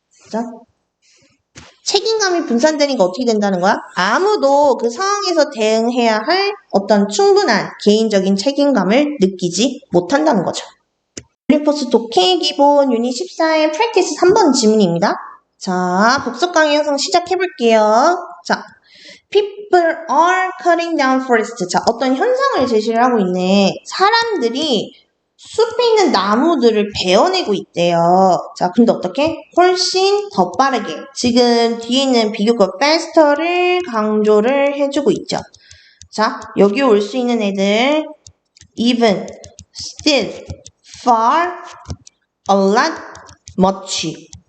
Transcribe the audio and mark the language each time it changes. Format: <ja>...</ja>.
<ko>자, 책임감이 분산되니까 어떻게 된다는 거야? 아무도 그 상황에서 대응해야 할 어떤 충분한 개인적인 책임감을 느끼지 못한다는 거죠. 올림포스 독해 기본 유닛 14의 프랙티스 3번 질문입니다. 자, 복습 강의 영상 시작해볼게요.</ko> <en>자, people are cutting down forest.</en> <ko>자, 어떤 현상을 제시를 하고 있네. 사람들이 숲에 있는 나무들을 베어내고 있대요. 자, 근데 어떻게? 훨씬 더 빠르게. 지금 뒤에 있는 비교급 faster를 강조를 해주고 있죠. 자, 여기 올 수 있는 애들</ko> <en>even, still, far, a lot, much.</en>